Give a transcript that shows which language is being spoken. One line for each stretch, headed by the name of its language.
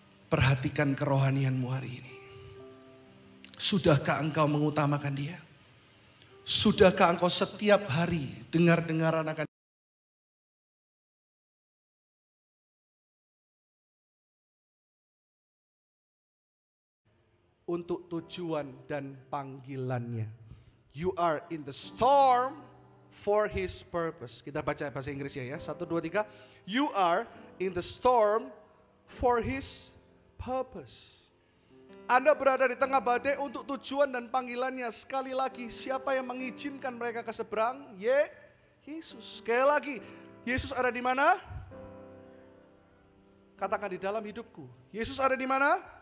Indonesian: Perhatikan kerohanianmu hari ini. Sudahkah engkau mengutamakan dia? Sudahkah engkau setiap hari dengar-dengaran akan untuk tujuan dan panggilannya?
English: You are in the storm for his purpose.
Indonesian: Kita baca bahasa Inggris ya. 1, 2, 3.
English: You are in the storm for his purpose.
Indonesian: Anda berada di tengah badai untuk tujuan dan panggilannya. Sekali lagi, siapa yang mengizinkan mereka ke seberang? Yesus. Sekali lagi, Yesus ada di mana? Katakan, di dalam hidupku. Yesus ada di mana?